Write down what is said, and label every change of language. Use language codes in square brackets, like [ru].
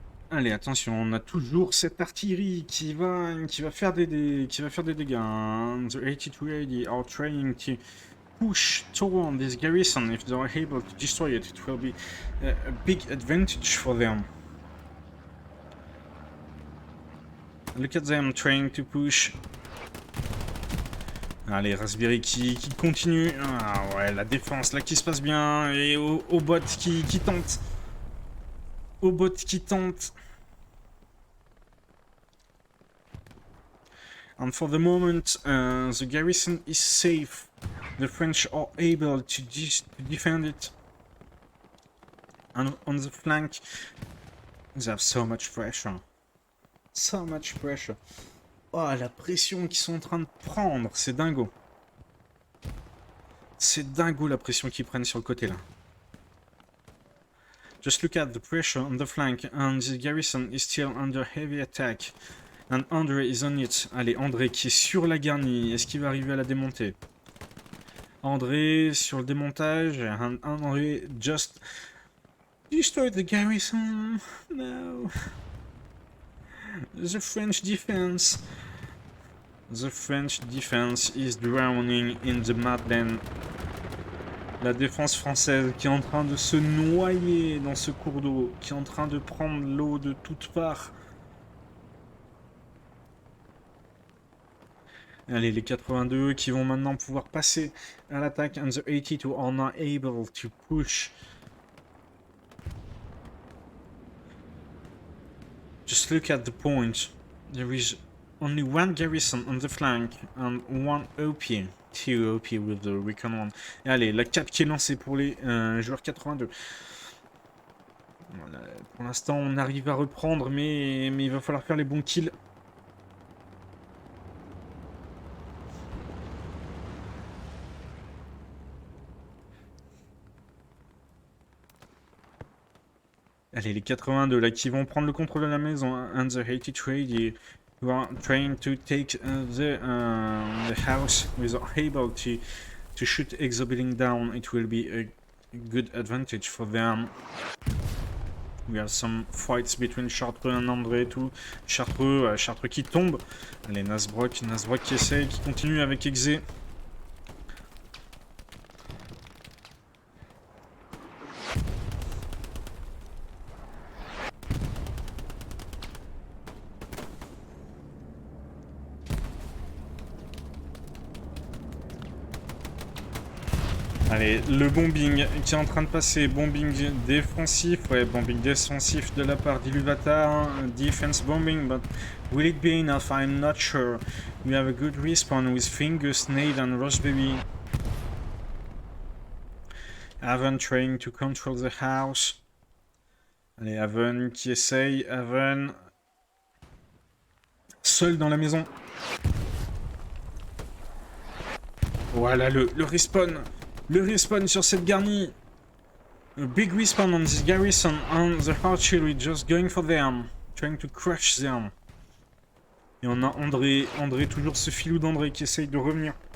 [fr] Allez, attention, on a toujours cette artillerie qui va faire des dégâts, hein. [en] The 8280 are trying to push toward this garrison. If they are able to destroy it, it will be a big advantage for them. Look at them trying to push. [fr] Allez, Raspberry qui continue. Ah ouais, la défense là qui se passe bien. Et au bot qui tente. Au bot qui tente. [en] And for the moment, the garrison is safe. The French are able to defend it. And on the flank, they have so much pressure. So much pressure. [fr] Oh, la pression qu'ils sont en train de prendre, c'est dingo. C'est dingo la pression qu'ils prennent sur le côté là. [en] Just look at the pressure on the flank, and the garrison is still under heavy attack. And André is on it. [fr] Allez, André qui est sur la garnie. Est-ce qu'il va arriver à la démonter? André sur le démontage. [en] And André just destroyed the garrison. No. The French defense. The French defense is drowning in the Madeleine. [fr] La défense française qui est en train de se noyer dans ce cours d'eau, qui est en train de prendre l'eau de toutes parts. Allez, les 82 qui vont maintenant pouvoir passer à l'attaque. [en] And the 82 are not able to push. Just look at the point. There is only one garrison on the flank and one OP. Two OP with the Recon 1. [fr] Et allez, la cape qui est lancée pour les joueurs 82. Voilà, pour l'instant, on arrive à reprendre, mais il va falloir faire les bons kills. Allez, les 82 là qui vont prendre le contrôle de la maison. [en] And the 83 who are trying to take the house without able to shoot Exo building down. It will be a good advantage for them. We have some fights between Chartreux and André [fr] et tout. Chartreux qui tombe. Allez, Nasbrock qui essaye, qui continue avec Exé. Allez, le bombing qui est en train de passer, bombing défensif, ouais, bombing défensif de la part d'Iluvatar, [en] defense bombing, but will it be enough? I'm not sure. We have a good respawn with Fingus, Nade and Raspberry. Haven trying to control the house. [fr] Allez, Haven qui essaye, Haven seul dans la maison. Voilà le respawn. Le respawn sur cette garnie. [en] A big respawn on this garrison and the artillery just going for them. Trying to crush them. [fr] Et on a André, toujours ce filou d'André qui essaye de revenir.